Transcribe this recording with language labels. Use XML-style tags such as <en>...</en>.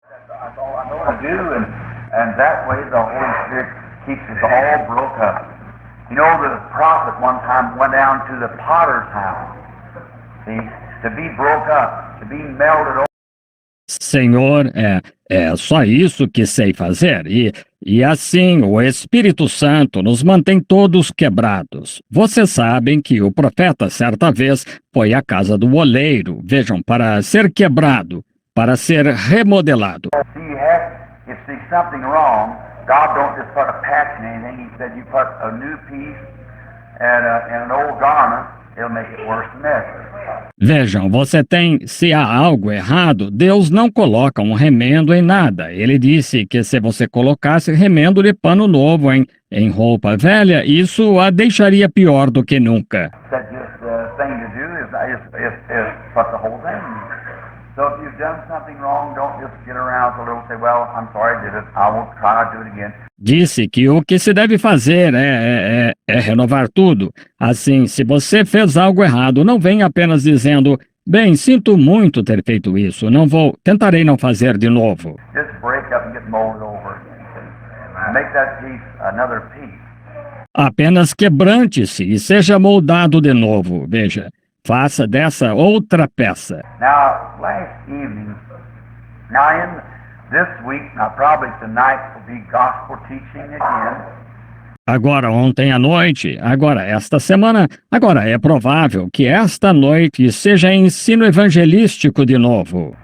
<en>I do, and that way the Holy Spirit keeps us all broke up. You know, the prophet one time went down to the potter's house, see, to be broke up, to be melted.</en> <pt>Senhor, é só isso que sei fazer. E assim o Espírito Santo nos mantém todos quebrados. Vocês sabem que o profeta certa vez foi à casa do oleiro, vejam, para ser quebrado, para ser remodelado.</pt> <en>If there's something wrong, God don't just put a patch in anything. He said you put a new piece and an old garment, it'll make it worse than ever.</en> <pt>Vejam, se há algo errado, Deus não coloca um remendo em nada. Ele disse que se você colocasse remendo de pano novo em roupa velha, isso a deixaria pior do que nunca.</pt> <en>Said just the thing to do is put the whole thing. So if you've done something wrong, don't just get around so little say, well, I'm sorry I did it. I won't try not to do it again.</en> <pt>Disse que o que se deve fazer é renovar tudo. Assim, se você fez algo errado, não venha apenas dizendo, bem, sinto muito ter feito isso, tentarei não fazer de novo.</pt> <en>Just break up and get molded over again. Make that piece another piece.</en> <pt>Apenas quebrante-se e seja moldado de novo, veja. Faça dessa outra peça.</pt> <en>Now, last evening, in this week, probably tonight will be gospel teaching again.</en> <pt>Agora, ontem à noite, agora esta semana, agora é provável que esta noite seja ensino evangelístico de novo.</pt>